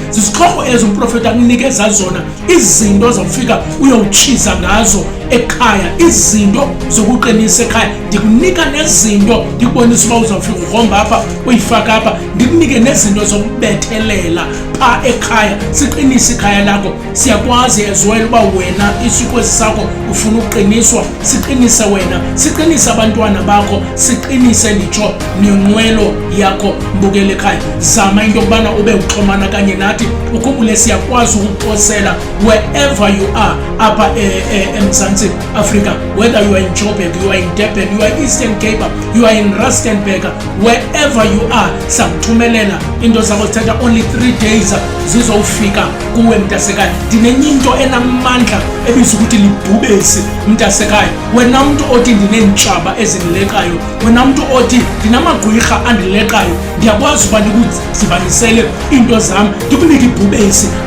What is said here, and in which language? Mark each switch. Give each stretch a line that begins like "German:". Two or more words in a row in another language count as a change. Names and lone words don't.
Xhosa: Zizixhobo ezo umprofeti akunikeza zona, izinto zawufika uyowutshiza ngazo ekhaya, izinto zokuqinisa ekhaya. Ndikunika nezinto ndikubonisa uba uzawufika ugromba apha uyifaka apha, ndikunike nezinto zokubethelela pha ekhaya, siqinise ikhaya lakho. Siyakwazi
English: as well
Xhosa: uba wena isikwezi sakho ufuna uqiniswa, siqinise wena, siqinise abantwana bakho, siqinise nditsho nenqwelo yakho. Mbukele ekhaya, zama into yokubana ube uxhomana kanye nathi. Ukhumbule siyakwazi ukuposela
English: wherever you are
Xhosa: apha eMzantsi Africa,
English: whether you are in Joburg, you are in Durban, you are Eastern Cape, you are in Rustenburg, wherever you are,
Xhosa: sakuthumelela into zakho zithatha
English: only 3 days
Xhosa: zizofika kuwe mntasekhaya. Ndinenye into enamandla ebizwa ukuthi libhubesi mntasekhaya. Wena mntu othi ndineentshaba ezindilekayo, wena mntu othi ndinamagwirha andilekayo, ndiyakwazi uba ndikuzibanisele into zam ndikunike ibhubesi.